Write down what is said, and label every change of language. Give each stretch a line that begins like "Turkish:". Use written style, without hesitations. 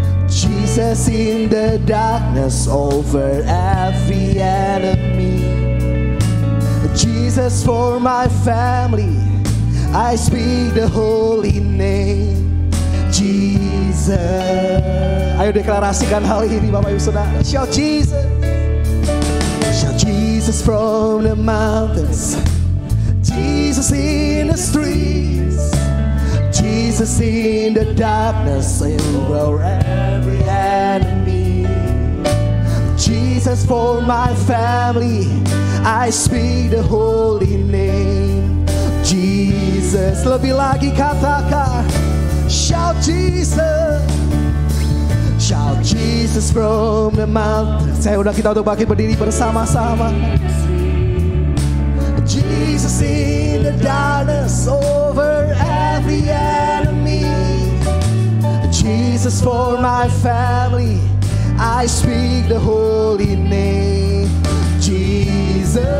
English: Jesus in the darkness over every enemy. Jesus for my family. I speak the holy name Jesus.
Indonesian: Ayo deklarasikan hal ini Bapak Ibu Saudara.
English: Shout Jesus. Shout Jesus from the mountains. Jesus in the streets. Jesus in the darkness over every enemy. Jesus for my family. I speak the holy name Jesus.
Indonesian: Lebih lagi katakan.
English: Shout Jesus. Shout Jesus from the mountain.
Indonesian: Saya undang kita untuk bangkit berdiri bersama-sama.
English: Jesus in the darkness over every enemy. Jesus for my family. I speak the holy name Jesus.